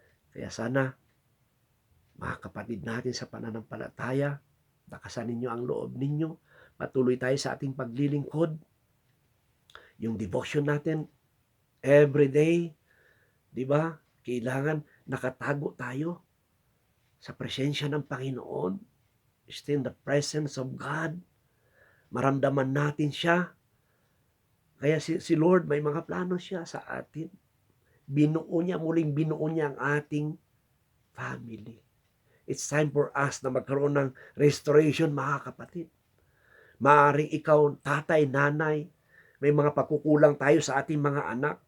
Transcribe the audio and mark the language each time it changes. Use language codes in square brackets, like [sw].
[tl] Kaya sana, mga kapatid natin sa pananampalataya, lakasan ninyo ang loob ninyo. Patuloy tayo sa ating paglilingkod. Yung devotion natin, [en] every day, [tl] di ba? Kailangan nakatago tayo sa presensya ng Panginoon. [en] Stay in the presence of God. [tl] Maramdaman natin siya. Kaya si Lord, may mga plano siya sa atin. Muling binuo niya ang ating family. [en] It's time for us [tl] na magkaroon ng restoration, mga kapatid. Maaaring ikaw, tatay, nanay, may mga pagkukulang tayo sa ating mga anak.